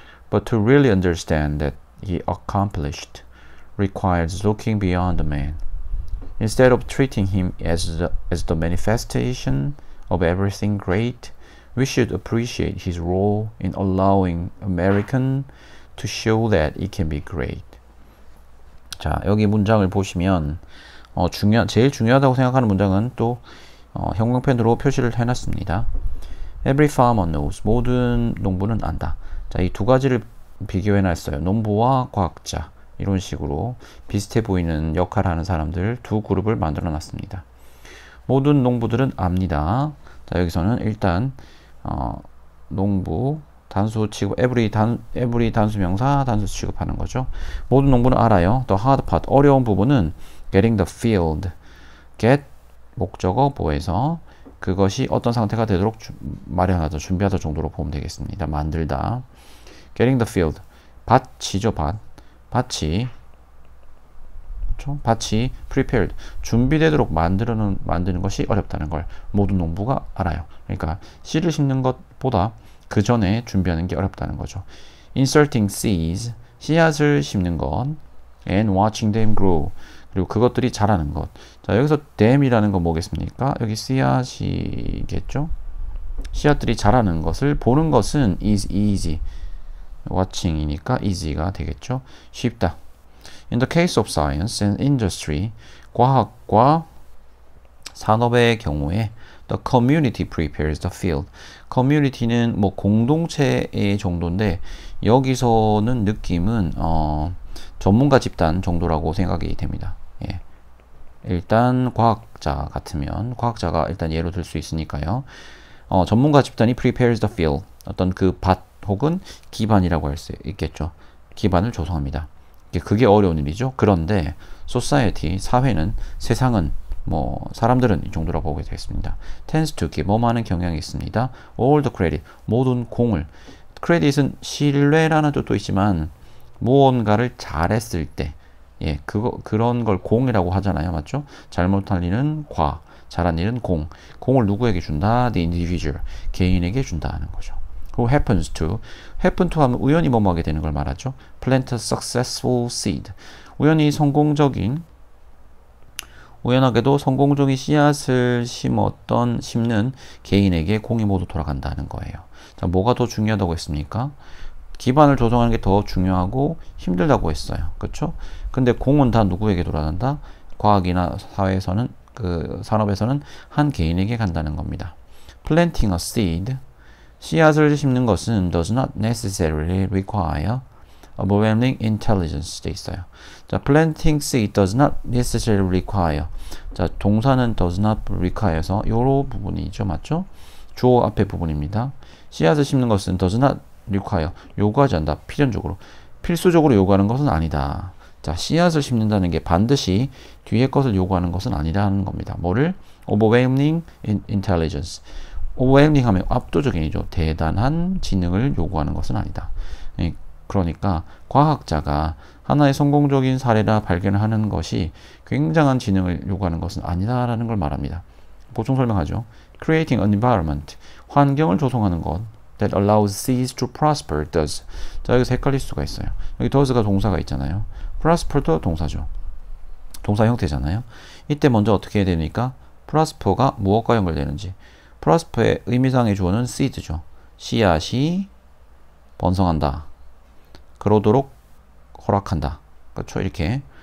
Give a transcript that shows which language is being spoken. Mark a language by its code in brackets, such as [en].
[en] But to really understand that he accomplished requires looking beyond the man. Instead of treating him as the manifestation of everything great, we should appreciate his role in allowing American to show that it can be great. [ko] 자, 여기 문장을 보시면 제일 중요하다고 생각하는 문장은 또 형광펜으로 표시를 해놨습니다. [en] Every farmer knows. [ko] 모든 농부는 안다. 자, 이 두 가지를 비교해놨어요. 농부와 과학자. 이런 식으로 비슷해 보이는 역할을 하는 사람들 두 그룹을 만들어 놨습니다. 모든 농부들은 압니다. 자, 여기서는 일단 농부 단수 취급, every 단수 명사 단수 취급하는 거죠. 모든 농부는 알아요. [en] The hard part, [ko] 어려운 부분은 [en] getting the field. [ko] get 목적어 보에서 그것이 어떤 상태가 되도록 마련하다, 준비하다 정도로 보면 되겠습니다. 만들다. getting the field, 밭이죠. 밭이 prepared, 준비되도록 만드는 것이 어렵다는 걸 모든 농부가 알아요. 그러니까 씨를 심는 것보다 그 전에 준비하는 게 어렵다는 거죠. [en] Inserting seeds, [ko] 씨앗을 심는 것, [en] and watching them grow, [ko] 그리고 그것들이 자라는 것. 자, 여기서 them이라는 건 뭐겠습니까? 여기 씨앗이겠죠? 씨앗들이 자라는 것을 보는 것은 is easy. watching이니까 easy가 되겠죠. 쉽다. [en] In the case of science and industry, [ko] 과학과 산업의 경우에 [en] the community prepares the field. [ko] community는 뭐 공동체의 정도인데 여기서는 느낌은 전문가 집단 정도라고 생각이 됩니다. 예. 일단 과학자 같으면 과학자가 일단 예로 들 수 있으니까요. 전문가 집단이 [en] prepares the field. [ko] 어떤 그 밭 혹은 기반이라고 할 수 있겠죠. 기반을 조성합니다. 그게 어려운 일이죠. 그런데 society, 사회는, 세상은, 사람들은 이 정도라고 보게 되겠습니다. [en] tends to give, [ko] 뭐하는 경향이 있습니다. [en] all the credit, [ko] 모든 공을. credit은 신뢰라는 뜻도 있지만 무언가를 잘했을 때, 그런 걸 공이라고 하잖아요. 맞죠? 잘못한 일은 과, 잘한 일은 공. 공을 누구에게 준다? [en] The individual, [ko] 개인에게 준다는 거죠. [en] Who happens to [ko] 하면 우연히 뭐하게 되는 걸 말하죠. [en] Plant a successful seed. [ko] 우연하게도 성공적인 씨앗을 심는 개인에게 공이 모두 돌아간다는 거예요. 자, 뭐가 더 중요하다고 했습니까? 기반을 조성하는 게 더 중요하고 힘들다고 했어요. 그렇죠? 근데 공은 다 누구에게 돌아간다? 과학이나 사회에서는 그 산업에서는 한 개인에게 간다는 겁니다. [en] Planting a seed, [ko] 씨앗을 심는 것은 [en] does not necessarily require overwhelming intelligence [ko] 돼 있어요. [en] 자, planting seed does not necessarily require. [ko] 자, 동사는 does not require에서 요런 부분이죠, 맞죠? 주어 앞에 부분입니다. 씨앗을 심는 것은 [en] does not require. [ko] 요구하지 않다. 필연적으로. 필수적으로 요구하는 것은 아니다. 자, 씨앗을 심는다는 게 반드시 뒤에 것을 요구하는 것은 아니라는 겁니다. 뭐를? [en] overwhelming intelligence. [ko] overwhelming 하면 압도적인이죠. 대단한 지능을 요구하는 것은 아니다. 그러니까 과학자가 하나의 성공적인 사례라 발견하는 것이 굉장한 지능을 요구하는 것은 아니다라는 걸 말합니다. 보충 설명하죠. [en] Creating an environment. [ko] 환경을 조성하는 것. [en] That allows seeds to prosper does. [ko] 자, 여기서 헷갈릴 수가 있어요. 여기 does가 동사가 있잖아요. prosper도 동사죠. 동사 형태잖아요. 이때 먼저 어떻게 해야 되니까 prosper가 무엇과 연결되는지. prosper의 의미상의 주어는 seed죠. 씨앗이 번성한다. 그러도록 허락한다. 그렇죠? 이렇게.